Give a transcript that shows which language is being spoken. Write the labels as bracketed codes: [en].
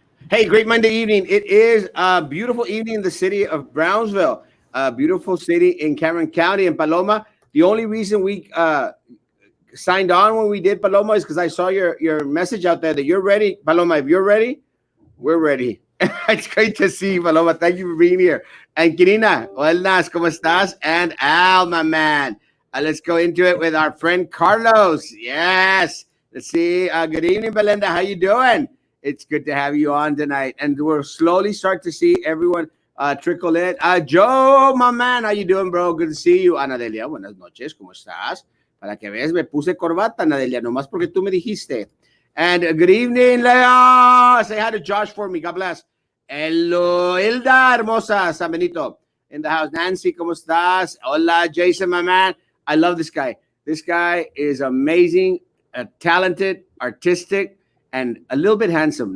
[en] Hey, great Monday evening. It is a beautiful evening in the city of Brownsville, a beautiful city in Cameron County in Paloma. The only reason we signed on when we did Paloma is because I saw your message out there that you're ready. Paloma, if you're ready, we're ready. It's great to see you, Paloma. Thank you for being here. [es] And Kirina, buenas, ¿cómo estás? [en] And Al, my man. Let's go into it with our friend Carlos. Yes. Let's see. Good evening, Belinda. How you doing? It's good to have you on tonight. And we'll slowly start to see everyone trickle in. Joe, my man. How you doing, bro? Good to see you. Ana Delia, [es] buenas noches. ¿Cómo estás? Para que veas, me puse corbata, Ana Delia, nomás porque tú me dijiste. [en] And good evening, Leo. Say hi to Josh for me. God bless. Hello, Hilda, hermosa, San Benito. In the house. Nancy, [es] ¿cómo estás? Hola, [en] Jason, my man. I love this guy. This guy is amazing, talented, artistic, and a little bit handsome.